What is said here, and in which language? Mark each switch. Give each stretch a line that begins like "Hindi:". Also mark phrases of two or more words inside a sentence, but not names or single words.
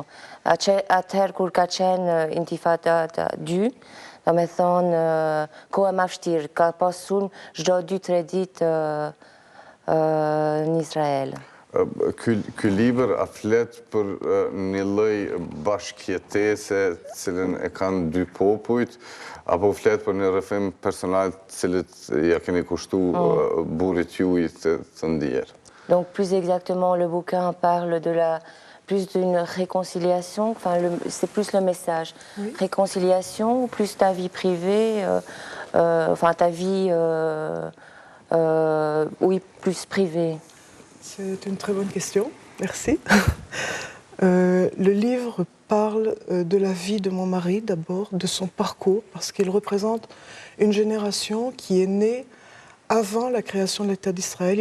Albanian: Atëherë kur ka qenë Intifada 2, do me thonë, kohë ma vështirë, ka pas sulm çdo 2-3 ditë në Izrael. Ky libër a flet për një lloj bashkëjetese cilën e kanë dy popujt, apo flet për një rrëfim personal cilët ja keni kushtu burrit juaj të ndier?
French: Donc plus exactement, le bouquin parle plus d'une réconciliation, enfin c'est plus le message. Oui. Réconciliation ou plus ta vie privée, enfin ta vie, oui, plus privée. C'est une très bonne question, merci. Le livre parle de la vie de mon mari d'abord, de son parcours, parce qu'il représente une génération qui est née avant la création de l'État d'Israël.